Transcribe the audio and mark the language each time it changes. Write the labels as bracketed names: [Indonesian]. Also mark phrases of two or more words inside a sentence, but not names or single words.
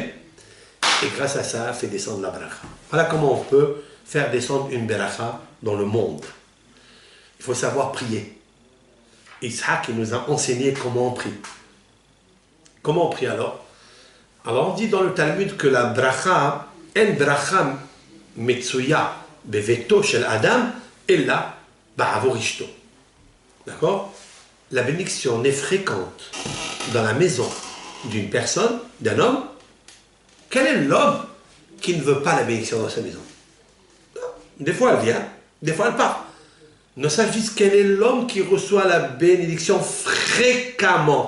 [French] Et grâce à ça, fait descendre la bracha. Voilà comment on peut faire descendre une bracha dans le monde. Il faut savoir prier. Ishaq, il nous a enseigné comment on prie. Comment on prie alors? Alors on dit dans le Talmud que la bracha, [Hebrew] אין ברכה מצויה בביתו של אדם אלא בעבור אשתו. [French] D'accord? La bénédiction n'est fréquente dans la maison d'une personne, d'un homme. Quel est l'homme qui ne veut pas la bénédiction dans sa maison? Des fois elle vient, des fois elle part. Ne s'agisse quel est l'homme qui reçoit la bénédiction fréquemment.